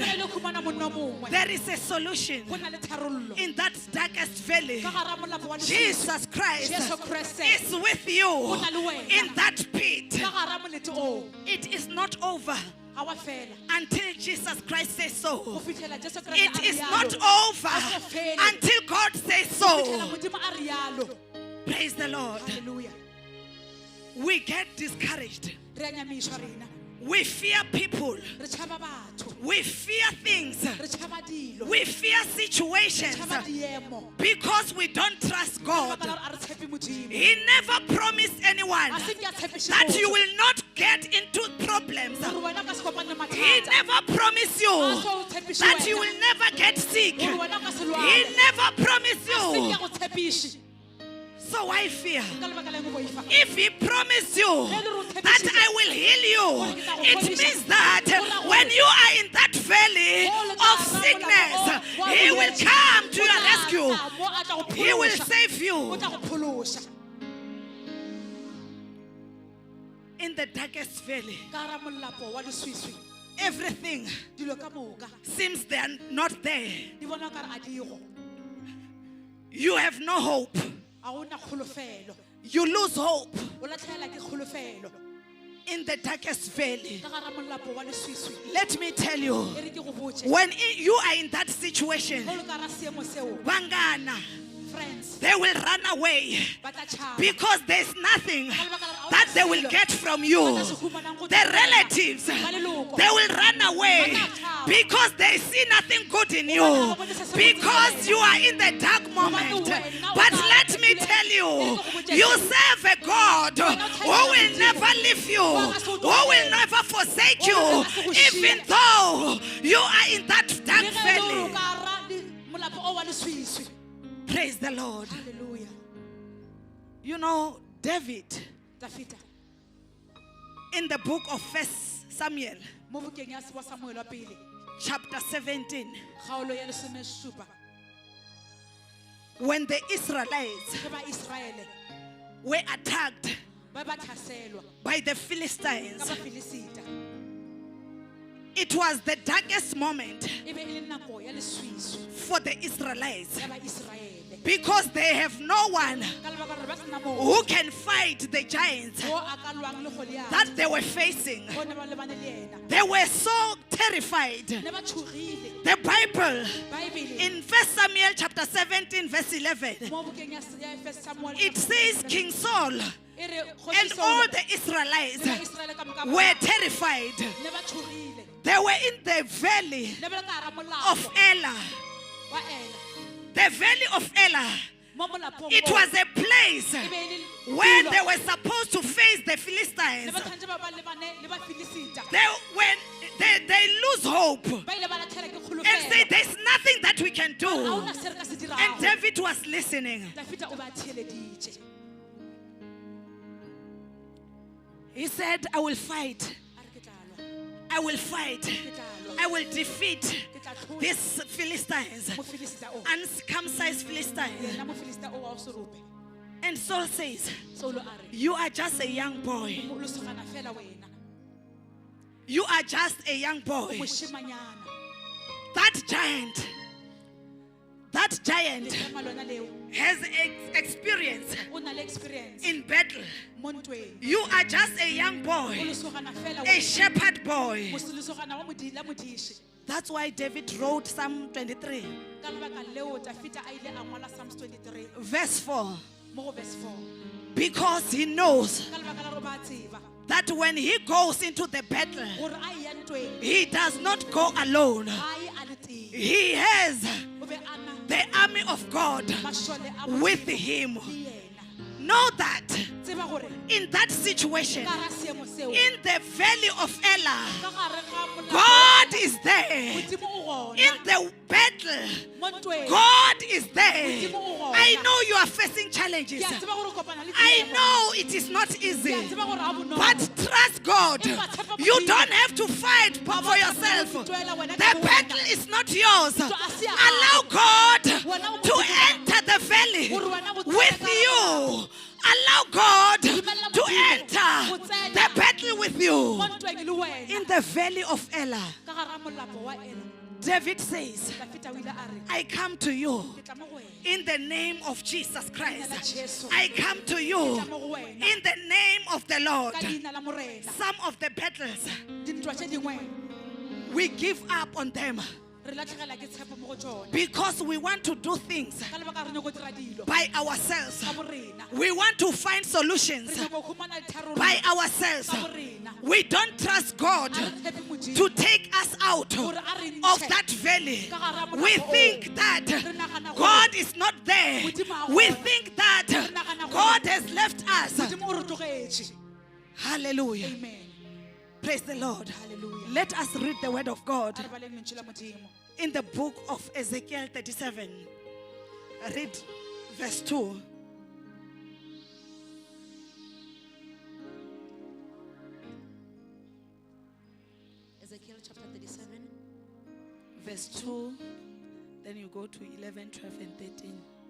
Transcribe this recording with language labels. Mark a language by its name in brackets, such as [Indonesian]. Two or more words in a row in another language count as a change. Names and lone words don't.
[Northern Sotho] le khumana monna o mongwe [English] There is a solution [Northern Sotho] go na le tharollo [English] in that darkest valley. [Northern Sotho] ka gara molapo wa leswiswi [English] Jesus Christ [Northern Sotho] Jesu Kriste [English] is with you in that pit. [Northern Sotho] ka gara molete o [English] It is not over [Northern Sotho] ga wa fela [English] until Jesus Christ says [Northern Sotho] go [English] so. [Northern Sotho] fitlhela Jesu Kriste [English] It [Northern Sotho] a re [English] is [Northern Sotho] yalo. [English] not over until God says [Northern Sotho] Fitlhela [English] so. [Northern Sotho] modimo a re yalo [English] Praise the Lord. [Northern Sotho] halleluja [English] We get discouraged. [Northern Sotho] re a nyamišwa rena [English] We fear people. [Northern Sotho] re tšhaba batho [English] We fear things. [Northern Sotho] re tšhaba dilo [English] We fear [Northern Sotho] re [English] situations [Northern Sotho] tšhaba diemo [English] because we don't trust God. [Northern Sotho] Ka baka la gore a re tshepe modimo [English] He never promised anyone [Northern Sotho] a se ke a tshepiše [English] that [Northern Sotho] motho [English] you will not get into problems. [Northern Sotho] gore wena o ka se kopane le [English] He [Northern Sotho] mathata [English] never promised [Northern Sotho] a [English] you [Northern Sotho] so o tshepiše [English] that you [Northern Sotho] wena [English] will never get sick. [Northern Sotho] gore wena o ka se [English] He [Northern Sotho] lwale [English] never promised [Northern Sotho] se ke [English] you. [Northern Sotho] a go tshepiše [English] So why fear? [Northern Sotho] ka lebaka la eng o boifa [English] If he promised you that I will heal you, it means that when you are in that valley of sickness, he will come to your rescue. He will save [Northern Sotho] o [English] you. [Northern Sotho] tla go phološa [English] In the darkest valley, [Northern Sotho] ka gara molapo wa leswiswi [English] everything [Northern Sotho] dilo ka moka [English] seems they are not there. [Northern Sotho] di bona ka re a digo [English] You have no hope. [Northern Sotho] a gona kgolofelo [English] You lose hope [Northern Sotho] o latlhela ke kgolofelo [English] in the darkest valley. [Northern Sotho] ka gara molapo wa leswiswi [English] Let me tell you, [Northern Sotho] e re ke go botse [English] when you are in that situation, [Northern Sotho] go le ka ra seemo seo Bangana, [English] friends they will run away [Northern Sotho] ba tla tšhaba [English] because there's nothing that they will get from you. The relatives, they will run away because they see nothing good in you, because you are in the dark moment. But let me tell you, you serve a God who will never leave you, who will never forsake you, even though you are in that dark [Northern Sotho] le ge e le gore o [English] valley. [Northern Sotho] ka ra molapo o wa leswiswi [English] Praise the Lord. [Northern Sotho] halleluja [English] You know, David, [Northern Sotho] tla feta [English] in the book of 1 Samuel, [Northern Sotho] mo bukeng ya Samuel wa pele [English] chapter 17. [Northern Sotho] kgaolo ya 17 [English] When the Israelites [Northern Sotho] ge ba Israele [English] were attacked [Northern Sotho] ba tlhaselwa [English] by the [Northern Sotho] ka [English] Philistines, [Northern Sotho] ba Filisita [English] it was the darkest moment [Northern Sotho] e be e le nako ya leswiswi [English] for the Israelites [Northern Sotho] ya ba Israele [English] because they have no one [Northern Sotho] ka lebaka gore ba sena mo [English] who can fight the giants [Northern Sotho] go a ka lwang le Goliath [English] that they were facing. [Northern Sotho] go ne ba lebane le yena [English] They were so terrified. [Northern Sotho] ne ba tshogile [English] The Bible [Northern Sotho] Bible [English] in 1 Samuel chapter 17 verse 11, [Northern Sotho] mo bukeng ya 1 Samuel [English] it says King Saul [Northern Sotho] e re [English] and all the Israelites [Northern Sotho] Israele ka moka [English] were terrified. [Northern Sotho] ne ba tshogile [English] They were in the valley [Northern Sotho] ne ba le ka hara molao [English] of Elah. [Northern Sotho] wa Ela [English] The valley of Elah. [Northern Sotho] mo molapong [English] It [Northern Sotho] moo. [English] was a place [Northern Sotho] E be e le [English] where [Northern Sotho] tulo. [English] they were supposed to face the [Northern Sotho] ne [English] Philistines. [Northern Sotho] ba tshwantse ba ba lebane le ba Filisita [English] They lose hope [Northern Sotho] ba ile ba latlhela ke [English] and say, [Northern Sotho] kgolofelo [English] there's nothing that we can [Northern Sotho] ga [English] do. [Northern Sotho] ona se re ka se [English] And [Northern Sotho] dirago [English] David was listening. [Northern Sotho] Dafita o ba theeleditše [English] He said, I will fight. [Northern Sotho] a re ke tla lwa [English] I will fight. [Northern Sotho] ke tla lwa [English] I will defeat [Northern Sotho] ke tla tlhola [English] these Philistines, [Northern Sotho] mofilisita o [English] uncircumcised Philistines. [Northern Sotho] yena mofilisita o wa o serope [English] And Saul says, [Northern Sotho] Saulo a re [English] you are just a young boy. [Northern Sotho] o losogana fela wena [English] You are just a young boy. [Northern Sotho] moshimanyana [English] That giant [Northern Sotho] lema lona leo [English] has experience [Northern Sotho] o na le experience [English] in battle. [Northern Sotho] mo ntweng [English] You are just a young [Northern Sotho] o [English] boy, [Northern Sotho] losogana fela [English] a [Northern Sotho] wena [English] shepherd boy. [Northern Sotho] losogana wa modiši [English] That's why David wrote Psalm 23, [Northern Sotho] ka lebaka leo Dafita a ile a ngwala Psalms 23 [English] verse 4, [Northern Sotho] mo go verse 4 [English] because he knows [Northern Sotho] ka lebaka la gore ba tseba [English] that when he goes into the battle, [Northern Sotho] gore a ya ntweng [English] he does not go alone. [Northern Sotho] ga ye a le teng [English] He has [Northern Sotho] o be a na [English] the army of God [Northern Sotho] mašole a [English] with [Northern Sotho] Modimo [English] him. [Northern Sotho] le yena [English] Know that [Northern Sotho] tseba gore [English] in that situation, [Northern Sotho] ka gara seemo seo [English] in the valley of Elah, [Northern Sotho] ka gare ga molao [English] God is there. [Northern Sotho] Modimo o [English] In [Northern Sotho] gona [English] the battle, [Northern Sotho] mo ntweng [English] God is there. [Northern Sotho] Modimo o gona. [English] I know you are facing challenges. [Northern Sotho] ke a tseba gore o kopana le [English] I [Northern Sotho] diemo. [English] know it is not [Northern Sotho] Ke a [English] easy. [Northern Sotho] tseba gore ha bonolo. [English] But trust God. You don't have to fight for yourself. The battle is not yours. Allow God to enter the valley with you. Allow God to enter the battle with you. [Northern Sotho] mo ntweng le wena [English] In the valley of Elah, [Northern Sotho] ka gara molapo wa Ela [English] David says, [Northern Sotho] Dafita o ile a re [English] I come to you [Northern Sotho] ke tla mo go wena [English] in the name of Jesus Christ. [Northern Sotho] la Jesu [English] I come to you [Northern Sotho] ke tla mo go wena [English] in the name of the Lord. [Northern Sotho] ka leina la morena [English] Some of the battles, [Northern Sotho] dintwa tše dingwe [English] we give up on them [Northern Sotho] re latlhegela ke tshepo mo go tsone [English] because we want to do things [Northern Sotho] ka lebaka re nyako dira dilo [English] by ourselves. [Northern Sotho] ka borena [English] We want to find [Northern Sotho] re [English] solutions [Northern Sotho] nyako humana ditharollo [English] by ourselves. [Northern Sotho] ka borena [English] We don't trust God [Northern Sotho] a re tshepe Modimo [English] to take us out [Northern Sotho] gore a re [English] of [Northern Sotho] ntshe [English] that valley. [Northern Sotho] ka gara molapo [English] We [Northern Sotho] oo. [English] think that [Northern Sotho] Re nagana gore [English] God is not there. [Northern Sotho] Modimo a [English] We [Northern Sotho] gona. [English] think that [Northern Sotho] nagana gore [English] God has left us. [Northern Sotho] Modimo o re tlogetše [English] Hallelujah. [Northern Sotho] amen [English] Praise the Lord. Hallelujah. Let us read the word of God [Northern Sotho] a re baleng lentswe la Modimo [English] in the book of Ezekiel 37. Read verse 2. [Northern Sotho] Ezekiel chapter 37 [English] Verse 2. Then you go to 11, 12, and 13.